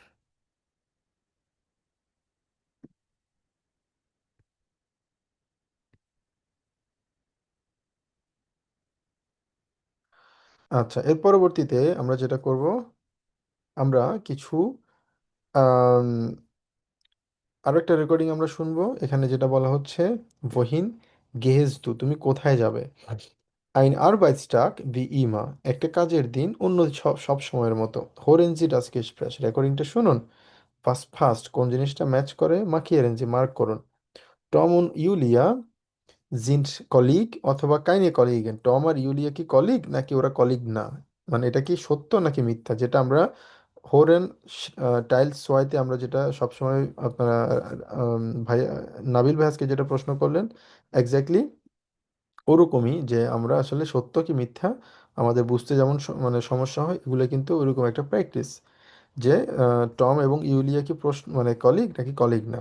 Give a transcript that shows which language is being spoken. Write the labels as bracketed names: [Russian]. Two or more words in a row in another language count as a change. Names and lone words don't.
[Bangla] আচ্ছা, এর পরবর্তীতে আমরা যেটা করব, আমরা কিছু আম, আরো একটা রেকর্ডিং আমরা শুনবো। এখানে যেটা বলা হচ্ছে, [German] wohin gehst du, [Bangla] তুমি কোথায় যাবে। [German] ein Arbeitstag wie immer, [Bangla] একটা কাজের দিন অন্য সব সব সময়ের মতো। [German] hören Sie das Gespräch, [Bangla] রেকর্ডিংটা শুনুন। ফার্স্ট ফার্স্ট কোন জিনিসটা ম্যাচ করে, [German] markieren Sie, [Bangla] মার্ক করুন। টম [German] und Julia sind [Bangla] কলিগ অথবা [German] keine Kollegen, [Bangla] টম আর ইউলিয়া কি কলিগ নাকি ওরা কলিগ না, মানে এটা কি সত্য নাকি মিথ্যা, যেটা আমরা হোরেন টাইলস সোয়াইতে আমরা যেটা সবসময় আপনারা ভাই নাবিল ভাইয়াজকে যেটা প্রশ্ন করলেন, এক্স্যাক্টলি ওরকমই, যে আমরা আসলে সত্য কি মিথ্যা আমাদের বুঝতে যেমন মানে সমস্যা হয়, এগুলো কিন্তু ওরকম একটা প্র্যাকটিস, যে টম এবং ইউলিয়া কি প্রশ্ন মানে কলিগ নাকি কলিগ না।